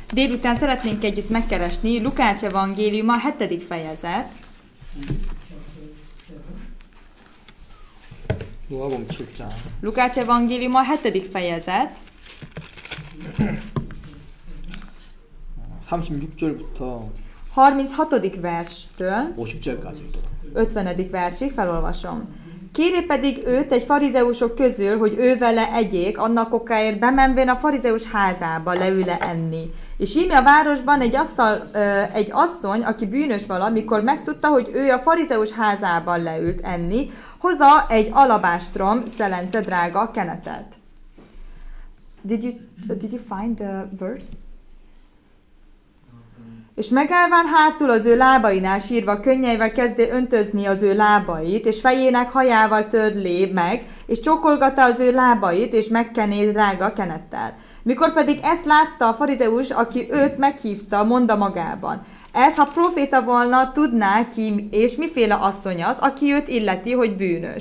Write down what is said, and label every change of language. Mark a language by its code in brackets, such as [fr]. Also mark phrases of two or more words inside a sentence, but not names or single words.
[hu] Délután szeretnénk együtt megkeresni Lukács evangéliuma 7. fejezet. [ko] 누가복음 7장. [hu] Lukács evangéliuma 7. fejezet. [ko] 36절부터 [hu] 36. verstől [ko] 50절까지 [hu] 50. versig felolvasom. Kéri pedig őt egy farizeusok közül, hogy ő vele egyék, annak okáért bemenvén a farizeus házába leül-e enni. És íme a városban egy asszony, aki bűnös vala, mikor megtudta, hogy ő a farizeus házában leült enni, hoza egy alabástrom szelence drága kenetet. [en] Did you find the verse? [hu] És megállván hátul az ő lábainál sírva könnyeivel kezdé öntözni az ő lábait, és fejének hajával törlé meg, és csókolgatta az ő lábait, és megkené drága kenettel. Mikor pedig ezt látta a farizeus, aki őt meghívta, mondta magában: ez, ha proféta volna, tudná ki, és miféle asszony az, aki őt illeti, hogy bűnös.